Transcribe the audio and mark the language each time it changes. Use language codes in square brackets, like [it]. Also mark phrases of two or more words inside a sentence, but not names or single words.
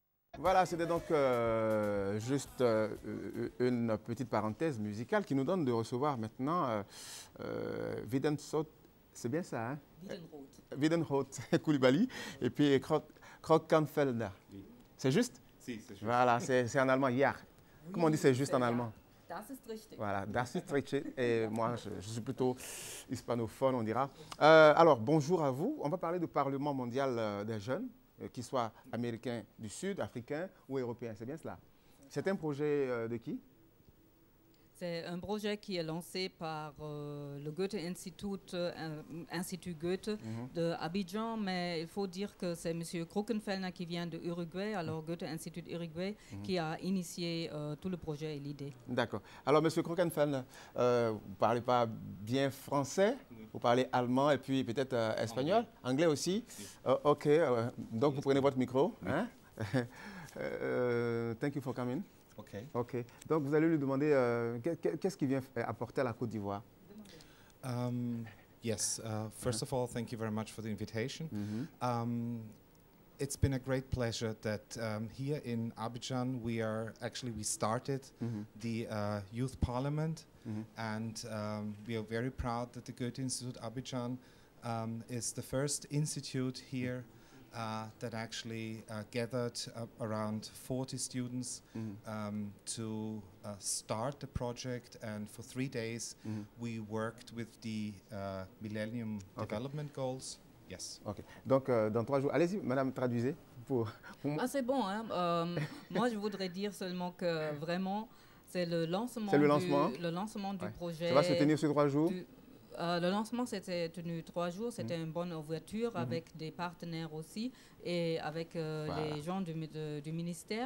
[fr] Voilà, c'était donc juste une petite parenthèse musicale qui nous donne de recevoir maintenant Widensout, c'est bien ça, hein? Wiedenroth. Widenhout Koulibaly et puis Krokkenfelder. Oui. C'est juste? Si, c'est juste. Voilà, c'est en allemand, ja. Comment on dit c'est juste en ja. allemand? [de] Das ist richtig. Voilà, das ist richtig. [fr] Et moi, je suis plutôt hispanophone, on dira. Alors, bonjour à vous. On va parler du Parlement mondial des jeunes, qu'ils soient américains du Sud, africains ou européens. C'est bien cela? C'est un projet de qui? C'est un projet qui est lancé par le Goethe-Institut, Institut Goethe de Abidjan, mais il faut dire que c'est M. Krokkenfelder qui vient de Uruguay, alors Goethe-Institut Uruguay, qui a initié tout le projet et l'idée. D'accord. Alors, M. Krokkenfelder, vous ne parlez pas bien français, vous parlez allemand et puis peut-être espagnol, anglais aussi. OK, donc vous prenez votre micro. Hein? [en] Thank you for coming. Okay. OK. [fr] Donc, vous allez lui demander qu'est-ce qu'il vient apporter à la Côte d'Ivoire. [en] Yes, first of all, thank you very much for the invitation. It's been a great pleasure that here in Abidjan we started the Youth Parliament, and we are very proud that the Goethe Institute Abidjan is the first institute here that actually gathered around 40 students to start the project, and for 3 days we worked with the Millennium Development Goals. Yes. OK. [fr] Donc, dans 3 jours, allez-y, madame, traduisez. Ah, c'est bon, hein? Moi, je voudrais dire seulement que vraiment, c'est le lancement, le lancement du projet. Ça va se tenir sur 3 jours? Le lancement s'était tenu 3 jours, c'était une bonne ouverture avec des partenaires aussi et avec les gens du ministère.